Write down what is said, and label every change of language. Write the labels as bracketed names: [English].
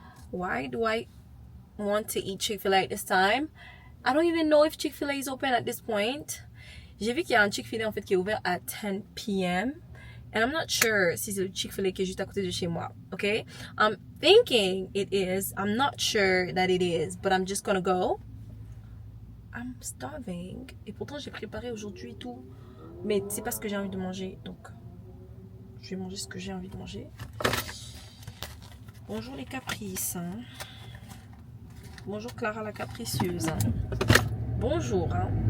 [English] Why do I want to eat Chick-fil-A at this time? I don't even know if Chick-fil-A is open at this point. [French] J'ai vu qu'il y a un Chick-fil-A en fait qui est ouvert à 10 p.m. [English] And I'm not sure [French] si c'est le Chick-fil-A qui est juste à côté de chez moi. [English] Okay? I'm thinking it is. I'm not sure that it is, but I'm just gonna go. I'm starving. [French] Et pourtant j'ai préparé aujourd'hui et tout. Mais c'est pas ce que j'ai envie de manger, donc je vais manger ce que j'ai envie de manger. Bonjour les caprices. Hein. Bonjour Clara la capricieuse. Hein. Bonjour. Hein.